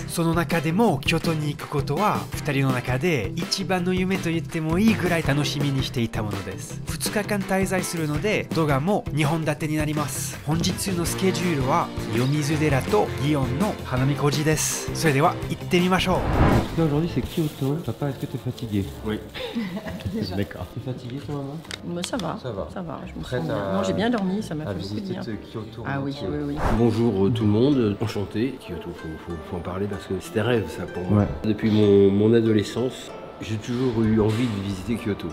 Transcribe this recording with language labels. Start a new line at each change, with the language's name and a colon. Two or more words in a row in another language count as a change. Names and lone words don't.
Japanese: その中でも京都に行くことは2人の中で一番の夢と言ってもいいぐらい楽しみにしていたものです。2日間滞在するので動画も2本立てになります。本日のスケジュールは清水寺と祇園の花見小路です。それでは行ってみましょう。
French: Aujourd'hui c'est Kyoto. Papa, est-ce que tu es fatigué? Oui. D'accord. Tu es fatigué toi, maman? Mais ça va. Ça va. Ça va. Je me Prête sens bien. à- Non, j'ai bien dormi, ça m'a À fait beaucoup de visiter bien. Kyoto. Ah oui, oui, oui. Bonjour tout le monde, enchanté. Kyoto, faut en parler parce que c'était un rêve ça pour moi. Ouais. Depuis mon adolescence, j'ai toujours eu envie de visiter Kyoto.